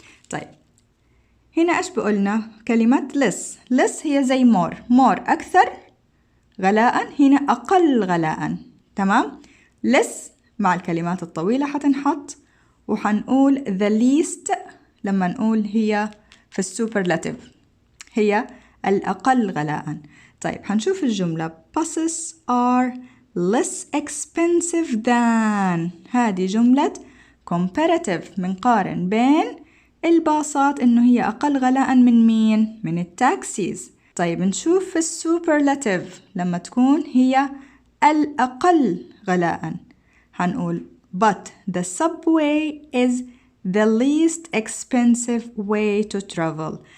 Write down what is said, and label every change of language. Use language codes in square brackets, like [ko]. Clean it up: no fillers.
[ar] طيب هنا إيش بقولنا؟ كلمة less هي زي more أكثر غلاء، هنا أقل غلاء. تمام؟ less مع الكلمات الطويلة حتنحط، وحنقول the least لما نقول هي في السوبرلاتيف هي الأقل غلاء. طيب هنشوف الجملة [en] buses are less expensive than. [ar] هذه جملة comparative، منقارن بين الباصات إنه هي أقل غلاء من مين؟ من التاكسيز. طيب نشوف في السوبرلاتيف لما تكون هي الأقل غلاء، هنقول [en] but the subway is the least expensive way to travel.